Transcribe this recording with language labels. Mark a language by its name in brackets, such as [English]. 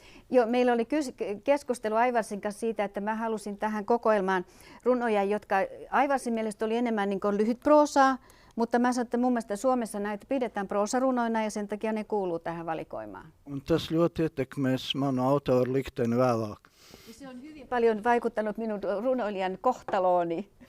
[Finnish] Joo, meillä oli keskustelu Aivarsin kanssa siitä, että mä halusin tähän kokoelmaan runoja, jotka Aivarsin mielestä oli enemmän niin kuin lyhyt proosaa, mutta mä sanoin, että mun mielestä Suomessa näitä pidetään proosarunoina ja sen takia ne kuuluu tähän valikoimaan. [Latvian] Un tas ļoti ietekmēs manu autoru likteni vēlāk. [Finnish] Se on hyvin paljon vaikuttanut minun runoilijan kohtalooni.